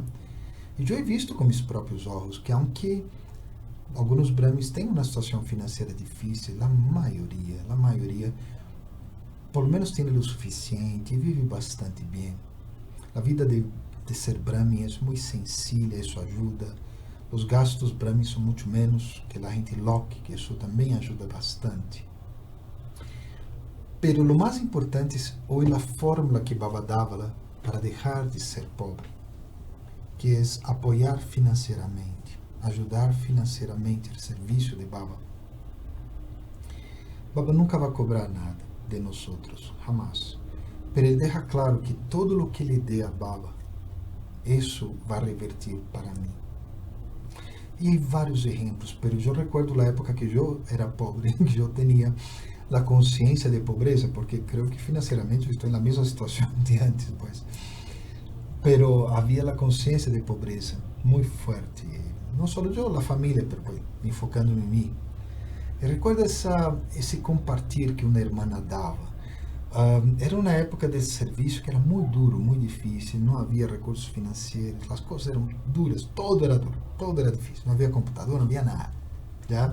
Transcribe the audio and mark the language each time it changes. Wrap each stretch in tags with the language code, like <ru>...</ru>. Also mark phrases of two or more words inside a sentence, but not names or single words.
<pt>E eu</pt> <es>he visto</es> <pt>com meus próprios olhos que, aunque alguns brahmis têm uma situação financeira difícil, a maioria,</pt> <es>por lo menos</es> <pt>tem o suficiente e vive bastante bem. A vida de ser brahmin é muito sencilla, isso ajuda. Os gastos brahmis são muito menos que a gente loque, que isso também ajuda bastante.</pt> <es>Pero lo</es> <pt>mais importante é hoje a fórmula que Baba dava para deixar de ser pobre, que é apoiar financeiramente, ajudar financeiramente o serviço de Baba. Baba nunca vai cobrar nada de nós outros, jamás. Pero ele deixa claro que todo o que lhe dê a Baba, isso vai revertir para mim. E há vários exemplos, pero eu recordo a época que eu era pobre, que eu tinha a consciência de pobreza, porque creio que financeiramente eu estou na mesma situação de antes, pues. Pero havia a consciência de pobreza muito forte. não só eu, a família, mas enfocando em mim. E recordo esse compartilhar que uma irmã dava. Era uma época desse serviço que era muito duro, muito difícil, não havia recursos financeiros, as coisas eram duras, todo era duro, todo era difícil, não havia computador, não havia nada, já?</pt>